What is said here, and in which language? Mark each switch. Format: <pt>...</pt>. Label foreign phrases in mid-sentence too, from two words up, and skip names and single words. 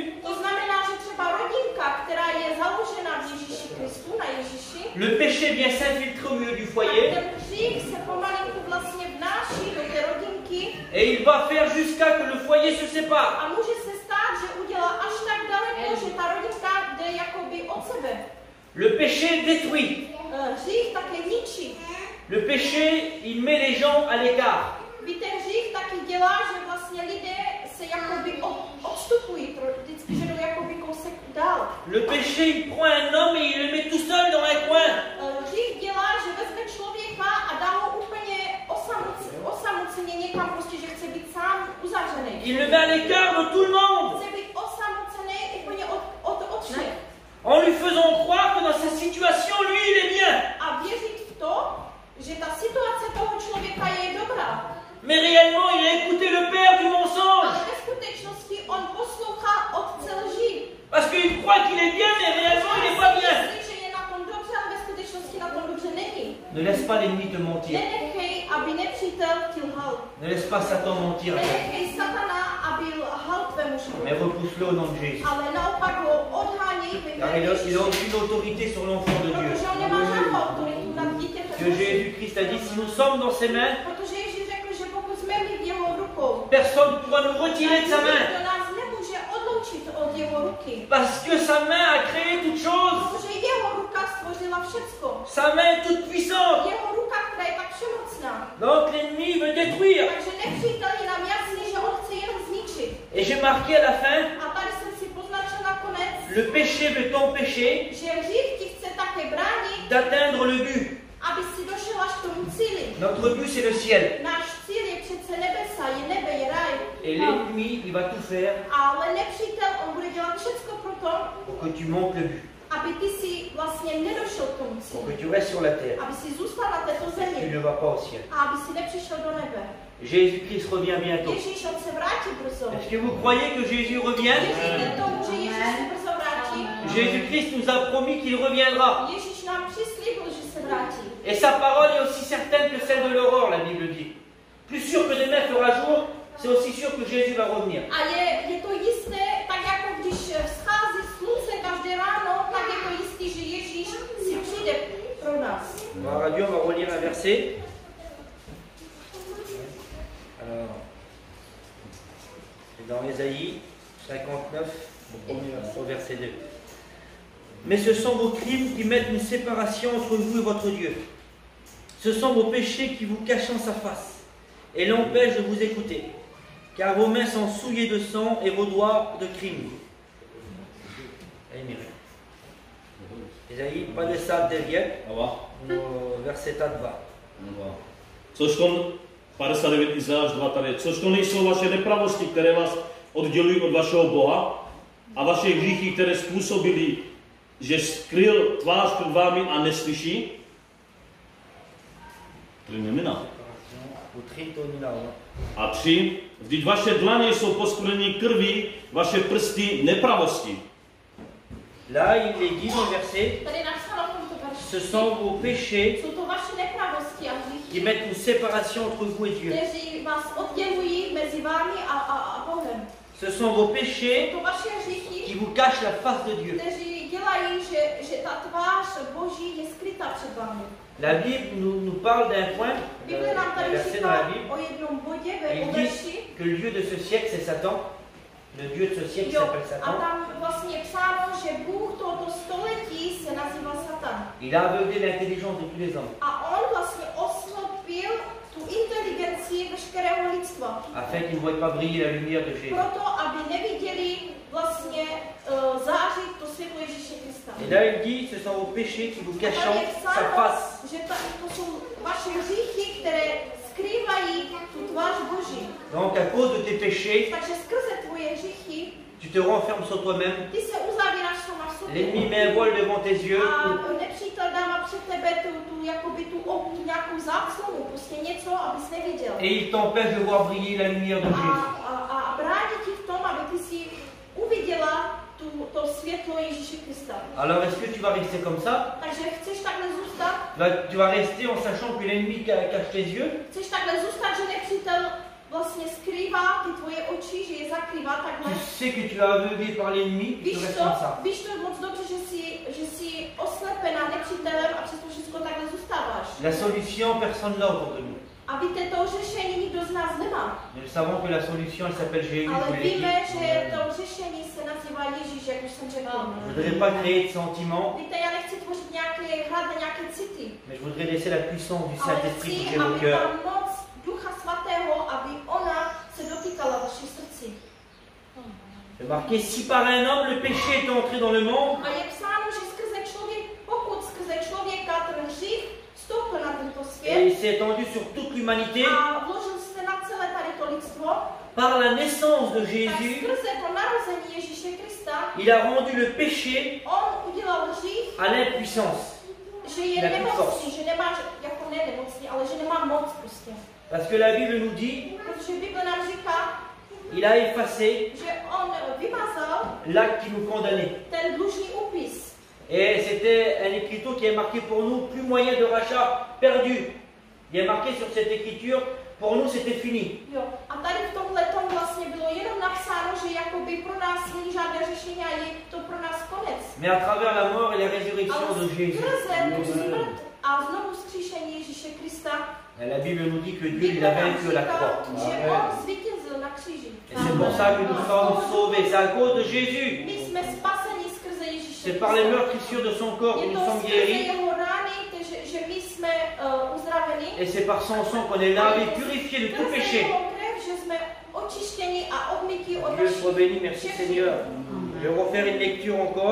<cs>To znamená, že třeba rodinka, která je založena v Ježíši Kristu, na Ježíši,</cs> <fr>Le péché vient s'infiltrer au milieu du</fr> <cs>a</cs> <fr>foyer.</fr> <cs>ten hřích se pomalinku vlastně vnáší do té rodinky</cs> <fr>Et il va faire jusqu'à que le foyer se sépare.</fr> <cs>a může se stát, že udělá až tak daleko, že ta rodinka jde jakoby od sebe.</cs> <fr>Le péché détruit.</fr> <cs>Hřích také ničí.</cs> <fr>Le péché, il met les gens à l'écart.</fr> <cs>Víte, hřích taky dělá, že vlastně lidé se jakoby odstupují, vždycky, že jdou jakoby kousek dál.</cs> <fr>Le péché, il prend un homme et il le met tout seul dans un coin.</fr> <cs>Hřích dělá, že vezme člověka a dá ho úplně osamoceně někam, prostě, že chce být sám uzavřený.</cs> <fr>Il le met à l'écart de tout le monde.</fr> <cs>Chce být osamocený úplně od všech.</cs> <fr>En lui faisant croire que dans sa situation, lui, il est bien.</fr> <cs>A věřit v to, že ta situace toho člověka je dobrá.</cs> <fr>Mais réellement, il a écouté le père du mensonge.</fr> <cs>Ale ve skutečnosti on poslouchá otce lži.</cs> <fr>Parce qu'il croit qu'il est bien, mais réellement, il n'est pas bien.</fr> <cs>Myslí, že je na tom dobře, ale ve skutečnosti na tom dobře není.</cs> <fr>Ne laisse pas l'ennemi te mentir.</fr> <cs>Nenechej, aby nepřítel ti lhal.</cs> <fr>Ne laisse pas Satan mentir.</fr> <cs>Nenechej satana, aby lhal tvému životu.</cs> <fr>Mais repousse-le au nom de Jésus.</fr> <cs>Ale naopak ho odháněj ve</cs> <fr>Car</fr> <cs>jménu</cs> <fr>il a</fr> <cs>Ježíše.</cs> <fr>aucune autorité sur l'enfant de Dieu.</fr> <cs>Protože on nemá žádnou autoritu nad dítětem</cs> <fr>Que</fr> <cs>Božím.</cs> <fr>Jésus-Christ a dit, si nous sommes dans ses mains,</fr> <cs>Protože Ježíš řekl, že pokud jsme my v jeho rukou,</cs> <fr>personne ne pourra nous retirer de sa main.</fr> <cs>nikdo nás nemůže odloučit od jeho ruky.</cs> <fr>Parce que sa main a créé toutes choses.</fr> <cs>Protože jeho ruka stvořila všecko.</cs> <fr>Sa main est toute puissante.</fr> <cs>Jeho ruka, která je tak všemocná.</cs> <fr>Donc l'ennemi veut détruire.</fr> <cs>Takže nepřítel je nám jasný, že on chce jenom zničit.</cs> <fr>Et j'ai marqué à la fin,</fr> <cs>A tady jsem si poznačil nakonec,</cs> <fr>le péché veut t'empêcher</fr> <cs>že hřích ti chce také bránit,</cs> <fr>d'atteindre le but.</fr> <cs>aby si došel až k tomu cíli.</cs> <fr>Notre but, c'est le ciel.</fr> <cs>Náš cíl je přece nebesa, je nebe, je raj.</cs> <fr>Et l'ennemi, il va tout faire</fr> <cs>Ale nepřítel, on bude dělat všecko pro to,</cs> <fr>pour que tu montes le but,</fr> <cs>aby ty si vlastně nedošel k tomu</cs> <fr>pour</fr> <cs>cíli.</cs> <fr>que tu restes sur la terre.</fr> <cs>Aby si zůstal na této</cs> <fr>Tu</fr> <cs>zemi</cs> <fr>ne vas pas au ciel.</fr> <cs>a aby si nepřišel do nebe.</cs> <fr>Jésus-Christ revient bientôt.</fr> <cs>Ježíš, on se vrátí brzo.</cs> <fr>Est-ce que vous croyez que Jésus revient?</fr> <cs>Věříte tomu, že Ježíš se brzo vrátí?</cs> <fr>Jésus-Christ nous a promis qu'il reviendra.</fr> <cs>Ježíš nám přislíbil, že se vrátí.</cs> <fr>Et sa parole est aussi certaine que celle de l'aurore, la Bible dit. Plus sûr que demain fera jour, c'est aussi sûr que Jésus va revenir.</fr> <cs>A je to jisté, tak jako když schází slunce každé ráno, tak je to jistý, že Ježíš si přijde pro nás.</cs> <fr>Gloire à Dieu, on va relire un verset. Alors, c'est dans Ésaïe 59, au verset 2. Mais ce sont vos crimes qui mettent une séparation entre vous et votre Dieu. Ce sont vos péchés qui vous cachent en sa face et l'empêchent de vous écouter. Car vos mains sont souillées de sang et vos doigts de crime. Ésaïe 59, verset 2.</fr> <cs>Cožto 59 Izáš 2 tady. Cožto nejsou vaše nepravosti, které vás oddělují od vašeho Boha a vaše hříchy, které způsobili, že skryl tvář před vámi a neslyší? A 3. Vždyť vaše dlaně jsou poskrněny krví, vaše prsty nepravosti.</cs> <fr>Là, il est dit dans le verset,</fr> <cs>Tady napsáno v tomto verši.</cs> <fr>ce sont vos péchés</fr> <cs>Jsou to vaše nepravosti a</cs> <fr>qui</fr> <cs>hříchy,</cs> <fr>mettent une séparation entre vous et Dieu.</fr> <cs>kteří vás oddělují mezi vámi a Bohem.</cs> <fr>Ce sont vos péchés</fr> <cs>To vaše hříchy,</cs> <fr>qui vous cachent la face de Dieu.</fr> <cs>kteří dělají, že ta tvář Boží je skrytá před vámi.</cs> <fr>La Bible nous parle d'un point,</fr> <cs>Bible nám</cs> <fr>un</fr> <cs>tady</cs> <fr>verset dans la</fr> <cs>říká</cs> <fr>Bible,</fr> <cs>o jednom bodě</cs> <fr>et</fr> <cs>ve</cs> <fr>il dit</fr> <cs>verši.</cs> <fr>que le Dieu de ce siècle, c'est Satan. Le Dieu de ce siècle</fr> <cs>Jo,</cs> <fr>s'appelle</fr> <cs>a</cs> <fr>Satan.</fr> <cs>tam vlastně je psáno, že Bůh tohoto století se nazývá Satan.</cs> <fr>Il a aveuglé l'intelligence de tous les hommes,</fr> <cs>A on vlastně oslepil tu inteligenci veškerého lidstva.</cs> <fr>afin qu'ils ne voient pas briller la lumière de Jésus.</fr> <cs>Proto, aby neviděli vlastně zářit to světlo Ježíše Krista.</cs> <fr>Et là, il dit, ce sont vos péchés qui vous</fr> <cs>A tam</cs> <fr>cachent</fr> <cs>je</cs> <fr>sa</fr> <cs>psáno,</cs> <fr>face.</fr> <cs>že to jsou vaše hříchy, které skrývají tu tvář Boží.</cs> <fr>Donc, à cause de tes péchés,</fr> <cs>Takže skrze tvoje hříchy</cs> <fr>tu te renfermes sur toi-même.</fr> <cs>ty se uzavíráš sama v sobě.</cs> <fr>L'ennemi met un voile devant tes yeux.</fr> <cs>A nepřítel dává před tebe tu nějakou záclonu, prostě něco, abys neviděl.</cs> <fr>Et il t'empêche de voir briller la lumière de Jésus.</fr> <cs>A brání ti v tom, aby ty si uviděla to světlo Ježíše Krista.</cs> <fr>Alors, est-ce que tu vas rester comme ça?</fr> <cs>Takže chceš takhle zůstat?</cs> <fr>Tu vas rester en sachant que l'ennemi cache tes yeux?</fr> <cs>Chceš takhle zůstat, že nepřítel vlastně skrývá ty tvoje oči, že je zakrývá takhle?</cs> <fr>Tu sais que tu es aveuglé par l'ennemi, tu restes comme ça.</fr> <cs>Víš to moc dobře, že jsi oslepená nepřítelem a přesto všechno takhle zůstáváš.</cs> <fr>La solution, personne l'a autour de nous.</fr> <cs>A víte, to řešení nikdo z nás nemá.</cs> <fr>Nous savons que la solution, elle s'appelle Jésus.</fr> <cs>Ale</cs> <fr>je vous l'ai dit.</fr> <cs>víme, že to řešení se nazývá Ježíš, jak už jsem řekl.</cs> <fr>Je ne voudrais pas créer de sentiments,</fr> <cs>Víte, já nechci tvořit nějaké city,</cs> <fr>mais je voudrais laisser la puissance du</fr> <cs>ale</cs> <fr>Saint-Esprit</fr> <cs>chci,</cs> <fr>toucher vos</fr> <cs>aby</cs> <fr>cœurs.</fr> <cs>ta moc Ducha Svatého, aby ona se dotýkala vašich srdcí.</cs> <fr>C'est marqué, si par un homme le péché est entré dans le monde,</fr> <cs>A je psáno, že skrze člověk, pokud skrze člověka ten hřích vstoupil na tento</cs> <fr>et</fr> <cs>svět</cs> <fr>il s'est étendu sur toute l'humanité,</fr> <cs>a vložil se na celé tady to lidstvo,</cs> <fr>par la naissance de</fr> <cs>tak</cs> <fr>Jésus,</fr> <cs>skrze to narození Ježíše Krista</cs> <fr>il a rendu le péché</fr> <cs>on udělal hřích,</cs> <fr>à l'impuissance.</fr> <cs>že je</cs> <fr>La</fr> <cs>nemocný,</cs> <fr>puissance.</fr> <cs>že nemá, jako ne nemocný, ale že nemá moc prostě.</cs> <fr>Parce que la Bible nous dit,</fr> <cs>Protože Bible nám říká,</cs> <fr>il a effacé</fr> <cs>že on vymazal</cs> <fr>l'acte qui nous condamnait.</fr> <cs>ten dlužný úpis.</cs> <fr>Et c'était un écriteau qui est marqué pour nous, plus moyen de rachat perdu. Il est marqué sur cette écriture, pour nous c'était fini.</fr> <cs>Jo. A tady v tomhle tom vlastně bylo jenom napsáno, že jakoby pro nás není žádné řešení a je to pro nás konec.</cs> <fr>Mais à travers la mort et la résurrection</fr> <cs>Ale</cs> <fr>de Jésus,</fr> <cs>skrze tu smrt a znovu vzkříšení Ježíše Krista,</cs> <fr>la Bible nous dit que Dieu il</fr> <cs>Bible</cs> <fr>a</fr> <cs>nám</cs> <fr>vaincu la</fr> <cs>říká,</cs> <fr>croix.</fr> <cs>že on zvítězil na kříži.</cs> <fr>Et c'est pour ça que nous sommes sauvés, c'est à cause de Jésus.</fr> <cs>My jsme spaseni skrze Ježíše</cs> <fr>C'est par les</fr> <cs>Krista.</cs> <fr>meurtrissures de son corps que</fr> <cs>Je</cs> <fr>nous</fr> <cs>to</cs> <fr>sommes</fr> <cs>skrze</cs> <fr>guéris.</fr> <cs>jeho rány, že my jsme uzdraveni.</cs> <fr>Et c'est par son sang qu'on est lavé, purifié de tout</fr> <cs>Skrze</cs> <fr>péché.</fr> <cs>jeho krev, že jsme očištěni a obmytí od</cs> <fr>Dieu soit béni, merci</fr> <cs>všech</cs> <fr>Seigneur. Je vais refaire une lecture encore</fr>